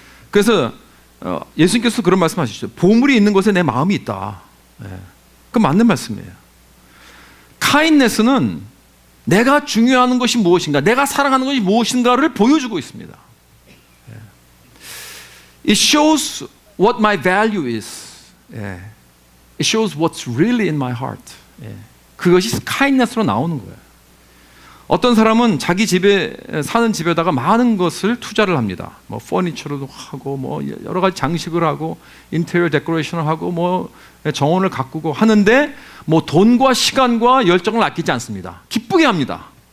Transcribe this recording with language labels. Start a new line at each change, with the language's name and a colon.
Korean: 그래서 예수님께서 그런 말씀하시죠. 보물이 있는 곳에 내 마음이 있다. 그 맞는 말씀이에요. 카인네스는 내가 중요한 것이 무엇인가, 내가 사랑하는 것이 무엇인가를 보여주고 있습니다.
English: It shows what my value is. It shows what's really in my heart.
Korean: 그것이 카인네스로 나오는 거예요. 어떤 사람은 자기 집에 사는 집에다가 많은 것을 투자를 합니다. 뭐 퍼니처도 하고, 뭐 여러 가지 장식을 하고, 인테리어 데코레이션을 하고, 뭐 정원을 가꾸고 하는데, 뭐 돈과 시간과 열정을 아끼지 않습니다. 기쁘게 합니다.